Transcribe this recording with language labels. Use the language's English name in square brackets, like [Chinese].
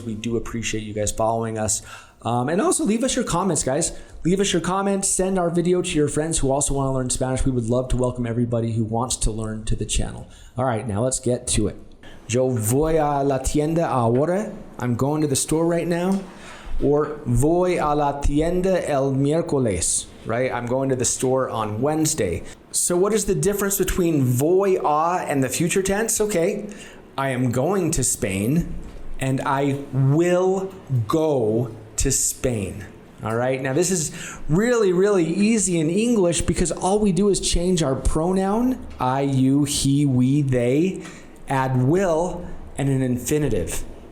[English] We do appreciate you guys following us. And also leave us your comments, guys. Leave us your comments. Send our video to your friends who also want to learn Spanish. We would love to welcome everybody who wants to learn to the channel. All right, now let's get to it. [Spanish] Yo voy a la tienda ahora. [English] I'm going to the store right now. [Spanish] Or voy a la tienda el miércoles, right? [English] I'm going to the store on Wednesday. So what is the difference between voy a and the future tense? Okay, I am going to Spain and I will go to Spain. All right, now this is really easy in English because all we do is change our pronoun, I, you, he, we, they, add will, and an infinitive.